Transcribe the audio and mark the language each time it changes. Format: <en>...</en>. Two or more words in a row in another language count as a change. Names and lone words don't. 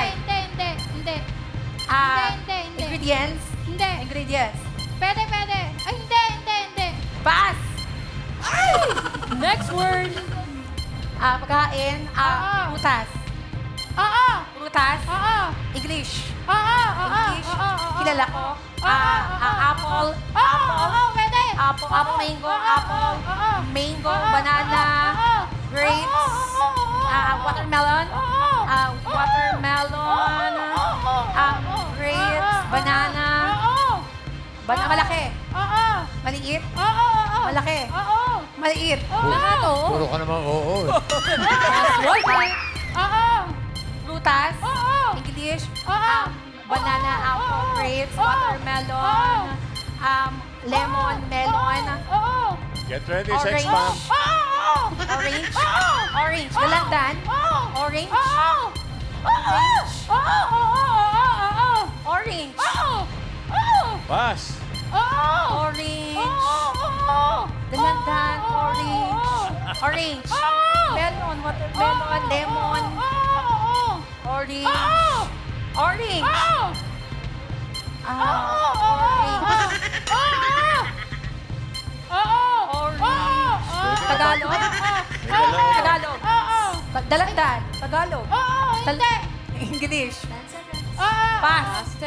<tl>Hindi, hindi, hindi. Ah, Hindi, hindi, hindi. Ingredients. Hindi. Ingredients. Pwede, pwede. Ay, hindi, hindi, hindi. Pas.</tl> <en>Next word.</en> <tl>Pagkain. Oo. Prutas. Oo. Prutas. Oo. English. Oo, oo, English. oo, oo. Kilala ko. Apple. Oo, oo, pwede.</tl> <en>Apple, mango,</en> <tl>Oo, apple, oo. mango, Oo, banana, oo. grapes, Oo, oo, oo. watermelon, Oo.</tl> <en>watermelon, grapes,</en> <tl>Oo. banana, Oo. malaki, Oo. maliit, Oo, oo. malaki, Oo. maliit, Lahat, Puro ka naman oo. Oo. prutas, Oo. English, Oo.</tl> <en>banana, apple, grapes, watermelon, lemon, melon,</en> <tl>Oo.</tl> <en>Get ready sa</en> <tl>Orange. expand. Oo. orange, Oo. orange, galandan, Oo. orange, Oo. orange, Oo. Oo. orange, Oo. Oo. Pass. Oo. orange, Oo. galandan,</tl> <en>orange, orange, melon, watermelon, lemon, orange, orange, orange, Tagalog, Tagalog, Dalandan, Tagalog, English, Pass.</en>